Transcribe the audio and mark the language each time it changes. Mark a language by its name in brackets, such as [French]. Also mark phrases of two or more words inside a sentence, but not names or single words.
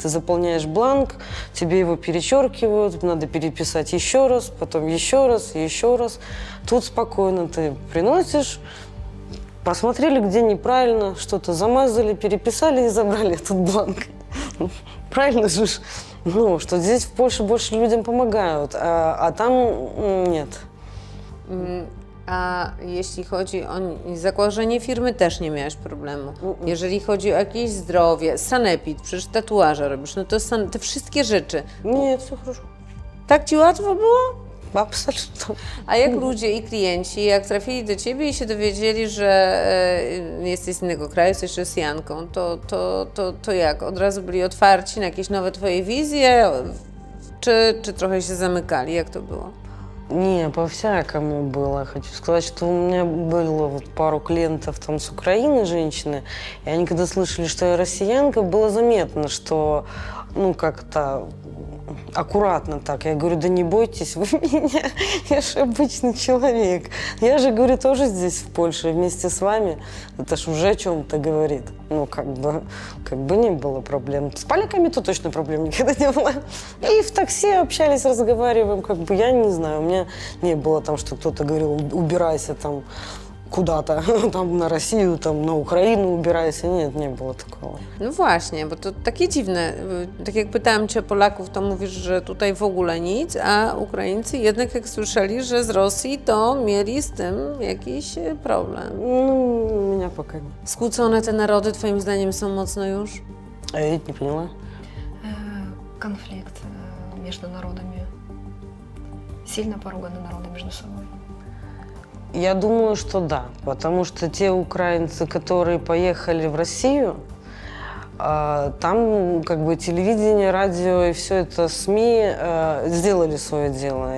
[Russian] Ты заполняешь бланк, тебе его перечеркивают, надо переписать еще раз, потом еще раз, еще раз. Тут спокойно ты приносишь, посмотрели, где неправильно, что-то замазали, переписали и забрали этот бланк. Правильно же? Ну, что здесь в Польше больше людям помогают, а там нет. [Polish] A jeśli chodzi o zakładanie firmy, też nie miałaś problemu. Jeżeli chodzi o jakieś zdrowie, sanepid, przecież tatuaże robisz, no to te wszystkie rzeczy. [Russian] Нет, все хорошо. [Polish] Tak ci łatwo było? [Russian] Абсолютно. [Polish] A jak ludzie i klienci, jak trafili do ciebie i się dowiedzieli, że jesteś z innego kraju, jesteś Rosjanką, to jak? Od razu byli otwarci na jakieś nowe twoje wizje? Czy trochę się zamykali? Jak to było? [Russian] Не, по-всякому было. Хочу сказать, что у меня было вот пару клиентов там с Украины, женщины, и они когда слышали, что я россиянка, было заметно, что, ну, как-то аккуратно так. Я говорю, да не бойтесь вы меня, я же обычный человек. Я же, говорю, тоже здесь, в Польше, вместе с вами. Это ж уже о чем-то говорит. Ну, как бы не было проблем. С поляками-то точно проблем никогда не было. И в такси общались, разговариваем, как бы, я не знаю, у меня не было там, что кто-то говорил, убирайся там, куда-то, там на Россию, там на Украину убирайся. Нет, не было такого. [Polish] No właśnie, bo to takie dziwne. Tak jak pytałam Cię o Polaków, to mówisz, że tutaj w ogóle nic, a Ukraińcy jednak jak słyszeli, że z Rosji, to mieli z tym jakiś problem. [Russian] Ну, у меня пока нет. [Polish] Skłócone te narody Twoim zdaniem są mocno już? [Russian] А я не поняла. Конфликт между народами. Сильно поруганы народы между собой. Я думаю, что да, потому что те украинцы, которые поехали в Россию, там как бы телевидение, радио и все это СМИ сделали свое дело.